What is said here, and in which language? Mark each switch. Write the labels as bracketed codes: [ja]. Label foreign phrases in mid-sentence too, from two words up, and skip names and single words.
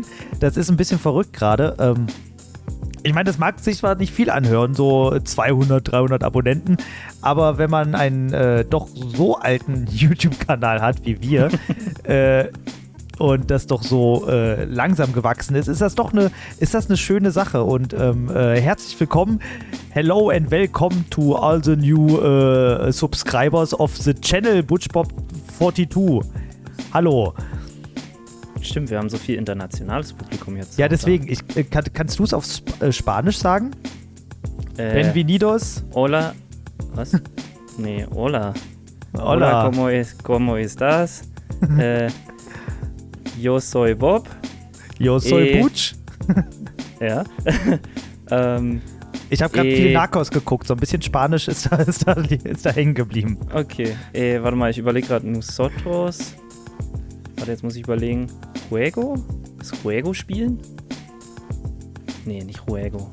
[de] Das ist ein bisschen verrückt gerade. Ich meine, das mag sich zwar nicht viel anhören, so 200, 300 Abonnenten, aber wenn man einen doch so alten YouTube-Kanal hat wie wir und das doch so langsam gewachsen ist, ist das eine schöne Sache. Und herzlich willkommen, [en] hello and welcome to all the new subscribers of the channel ButchBob42. [de] Hallo. Stimmt, wir haben so viel internationales Publikum jetzt. Ja, deswegen, kannst du es auf Spanisch sagen? [es] Bienvenidos. Hola. [de] Was? Nee, [es] hola. Hola. ¿Cómo estás? Yo soy Bob. Yo soy Butch. [de] Ja. Ich habe gerade viel Narcos geguckt, so ein bisschen Spanisch ist da hängen geblieben. Okay, warte mal, ich überlege gerade Nosotros. Warte, jetzt muss ich überlegen. Juego? Das Juego spielen? Nee, nicht Juego.